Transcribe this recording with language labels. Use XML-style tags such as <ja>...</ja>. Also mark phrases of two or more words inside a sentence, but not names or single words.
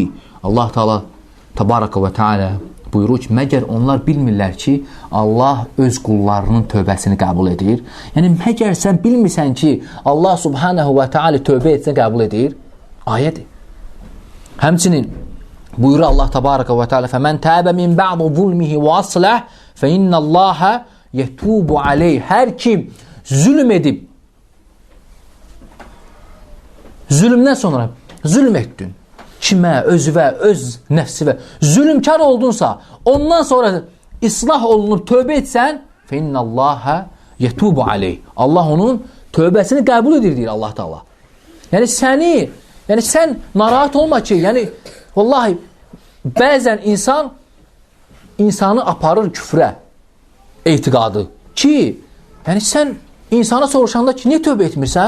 <ar>الله تعالى تبارك وتعالى</ar> <az>buyurur ki, məgər onlar bilmirlər ki, Allah öz qullarının tövbəsini qəbul edir. Yəni, məgər sən bilmirsən ki, Allah</az> <ar>سبحانه وتعالى</ar> <az>tövbə etsə qəbul edir? Ayədir. Həmçinin buyurur Allah Təbaraka və Teala</az> <ar>فَمَنْ تَابَ مِنْ بَعْضُ ظُلْمِهِ وَأَصْلَحْ فَإِنَّ اللّٰهَ يَتُوبُ عَلَيْهِ.</ar> <az>Hər kim zülm edib, zülmdən sonra zülm etdin, kimə, özüvə, öz nəfsivə zülmkar oldunsa, ondan sonra islah olunub tövbə etsən,</az> <ar>فَإِنَّ اللّٰهَ يَتُوبُ عَلَيْهِ.</ar> <az>Allah onun tövbəsini qəbul edir, deyir</az> <ar>الله تعالى.</ar> <az>Yəni sən narahat olma ki, yəni vallahi bəzən insanı aparır küfrə, etiqadı ki, yəni sən insana soruşanda ki, niyə tövbə etmirsən?</az>